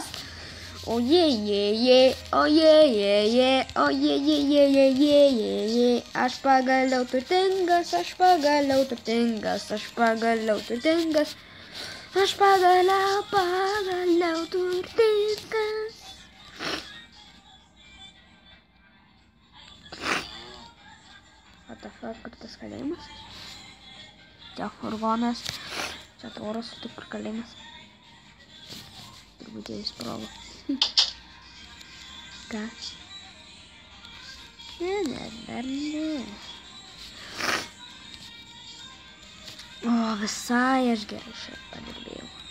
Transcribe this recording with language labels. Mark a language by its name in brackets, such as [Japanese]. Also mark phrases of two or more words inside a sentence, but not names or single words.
[Lithuanian] Ojejeje, ojejeje, ojejejejejeje. Aš pagaliau turtingas, aš pagaliau turtingas, aš pagaliau turtingas. Aš pagaliau turtingas. [English] What the fuck, [Lithuanian] kur tas kalėjimas? Čia furgonas, čia tvoros, tik kur kalėjimas. Turbūt jie įsprogo. Ką? Ne, dar ne. O, visai aš gerai šiaip padirbėjau.